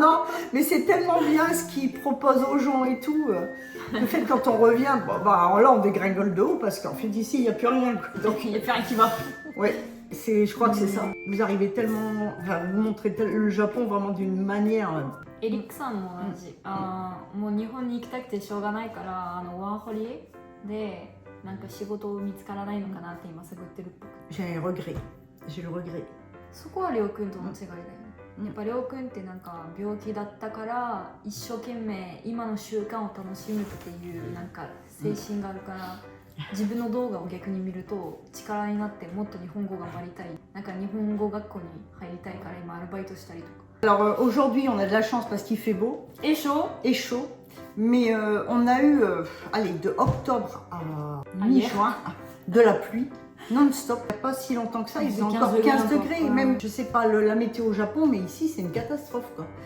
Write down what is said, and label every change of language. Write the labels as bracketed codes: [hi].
[fr] Non, mais c'est tellement bien ce qu'ils proposent aux gens et tout. Le fait quand on revient, là on dégringole de haut parce qu'en fait ici il n'y a plus rien. Donc il n'y a plus rien qui va. Ouais. Je crois que c'est ça. Vous arrivez tellement, vous montrez le Japon vraiment d'une manière. [ja] Ericさんも同じ。もう日本に行きたくてしょうがないからワーホリでなんか仕事見つからないのかなって今探ってるっぽく。 [fr] J'ai le regret. [ja] そこはりょうくんとの違いだよね。やっぱりょうくんってなんか病気だったから一生懸命今の習慣を楽しむっていうなんか精神があるから。自分の動画を逆に見ると力になってもっと日本語頑張りたいなんか日本語学校に入りたいから今アルバイトしたりとか [fr] Alors aujourd'hui on a de la chance parce qu'il fait beau et chaud mais on a eu de octobre à mi-juin de la pluie non-stop. Il n'y a pas si longtemps que ça, il faisait encore 15 degrés. Même je sais pas la météo au Japon, mais ici c'est une catastrophe quoi.